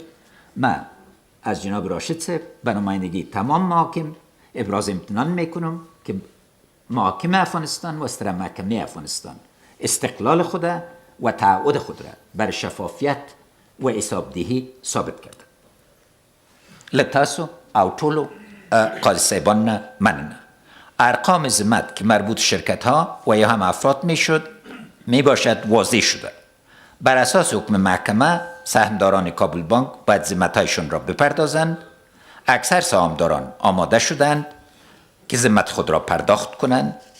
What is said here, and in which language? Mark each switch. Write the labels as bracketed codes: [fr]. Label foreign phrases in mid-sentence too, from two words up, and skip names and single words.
[fa] من از جناب راشد صاحب به نمایندگی تمام محاکم ابراز امتنان میکنم که محاکم افغانستان و سر محکمه افغانستان استقلال خود و تعهد خود را بر شفافیت و حسابدهی ثابت کرده. [ps] لتاسو او ټولو قاضي صاحبان نه مننه [fa] ارقام ذمت که مربوط شرکت ها و یا هم افراد می باشد واضح شده. بر اساس حکم محکمه سهامداران کابل بانک باید ذمت‌هایشان را بپردازند. اکثر سهامداران آماده شدند که ذمت خود را پرداخت کنند.